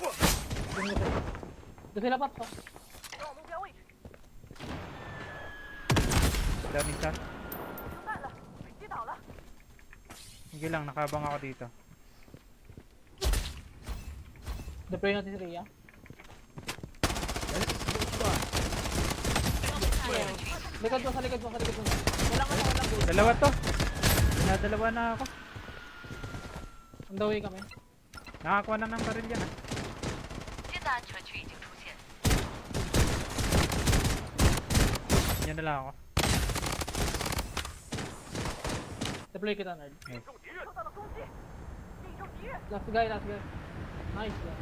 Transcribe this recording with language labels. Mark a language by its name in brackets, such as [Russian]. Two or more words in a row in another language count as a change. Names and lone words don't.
[Filipino] Dito sila paps oh. Down isa. Sige lang, nakabang ako dito. Deploy natin si Rhea. [English] Enemy close by. [Chinese] 全区已经 [Filipino] Likod mo, sa likod mo, sa likod mo. Walang ano, walang goal. Dalawa to. Dinadalawa na ako. [English] On the way kami. [Filipino] Nakakuha na ng baril yan ah. [Chinese] 新的安全区已经出现， [Filipino] Yan na lang ako. Deploy kita, nerd. Yes. [English] Last guy, last guy. Nice guy.